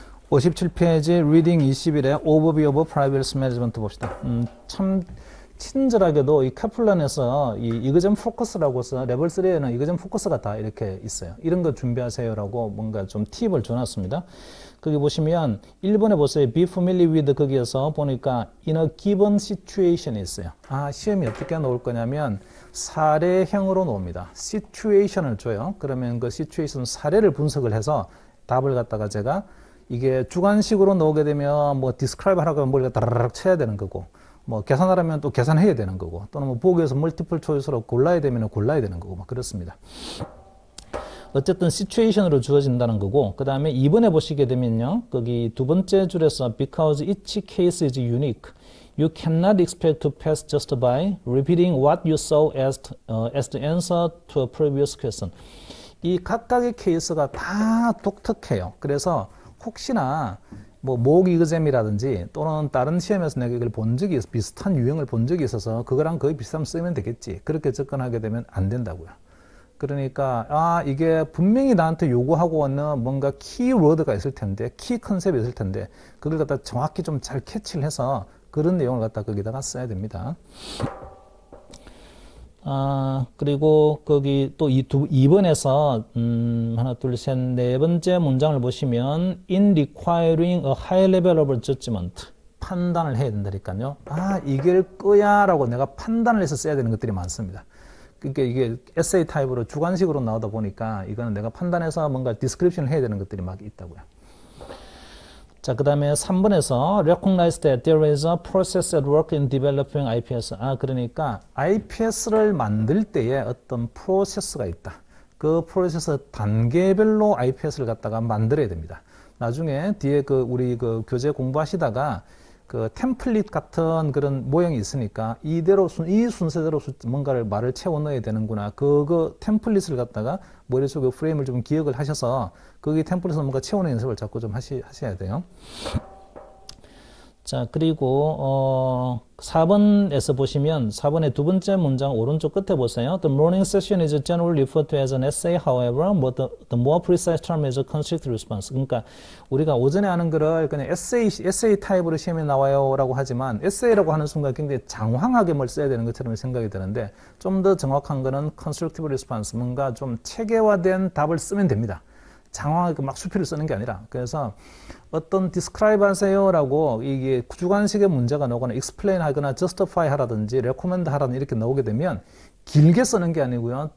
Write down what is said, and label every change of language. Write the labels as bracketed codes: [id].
[ko] 57페이지 리딩 21에 Overview of Private Risk Management 봅시다. 참 친절하게도 이 카플란에서 이 이그점 포커스라고서 레벨 3에는 이그점 포커스가 다 이렇게 있어요. 이런 거 준비하세요라고 뭔가 좀 팁을 줘놨습니다. 거기 보시면 1번에 보세요. [en] Be familiar with [ko] 거기에서 보니까 [en] in a given situation이 있어요. [ko] 시험이 어떻게 나올 거냐면 사례형으로 나옵니다. situation을 줘요. 그러면 그 situation 사례를 분석을 해서 답을 갖다가 제가 이게 주관식으로 나오게 되면 뭐 describe 하라고 하면 머리가 따라락 쳐야 되는 거고, 뭐 계산하려면 또 계산해야 되는 거고, 또는 뭐 보기에서 멀티플 초이스로 골라야 되면 골라야 되는 거고, 막 그렇습니다. 어쨌든 시츄에이션으로 주어진다는 거고, 그 다음에 2번에 보시게 되면요, 거기 두 번째 줄에서 [en] because each case is unique, you cannot expect to pass just by repeating what you saw as the answer to a previous question. [ko] 이 각각의 케이스가 다 독특해요. 그래서 혹시나 뭐 모의 이그잼이라든지 또는 다른 시험에서 내가 이걸 본 적이 비슷한 유형을 본 적이 있어서 그거랑 거의 비슷하면 쓰면 되겠지. 그렇게 접근하게 되면 안 된다고요. 그러니까 이게 분명히 나한테 요구하고 있는 뭔가 키워드가 있을 텐데, 키 컨셉이 있을 텐데 그걸 갖다 정확히 좀 잘 캐치를 해서 그런 내용을 갖다 거기다가 써야 됩니다. 그리고 거기 또 2번에서 하나, 둘, 셋, 네 번째 문장을 보시면 [en] in requiring a high level of judgment, [ko] 판단을 해야 된다니까요. 이길 거야 라고 내가 판단을 해서 써야 되는 것들이 많습니다. 그러니까 이게 에세이 타입으로 주관식으로 나오다 보니까 이거는 내가 판단해서 뭔가 디스크립션을 해야 되는 것들이 막 있다고요. 자, 그 다음에 3번에서 [en] recognize that there is a process at work in developing IPS. [ko] 그러니까 IPS를 만들 때에 어떤 프로세스가 있다. 그 프로세스 단계별로 IPS를 갖다가 만들어야 됩니다. 나중에 뒤에 우리 교재 공부하시다가 그 템플릿 같은 그런 모형이 있으니까 이대로 이 순서대로 뭔가를 말을 채워 넣어야 되는구나. 그 템플릿을 갖다가 머릿속에 프레임을 좀 기억을 하셔서 거기 템플릿을 뭔가 채우는 연습을 자꾸 좀 하셔야 돼요. 자, 그리고 4번에서 보시면 4번의 두 번째 문장 오른쪽 끝에 보세요. [en] The morning session is generally referred to as an essay. However, the more precise term is a constructive response. [ko] 그러니까 우리가 오전에 하는 거를 그냥 에세이 타입으로 시험에 나와요라고 하지만 에세이라고 하는 순간 굉장히 장황하게 뭘 써야 되는 것처럼 생각이 드는데 좀 더 정확한 거는 constructive response, 뭔가 좀 체계화된 답을 쓰면 됩니다. 장황하게 막 수필을 쓰는 게 아니라. 그래서 어떤 describe 하세요라고 이게 주관식의 문제가 나오거나 explain 하거나 justify 하라든지 recommend 하라든지 이렇게 나오게 되면 길게 쓰는 게 아니고요.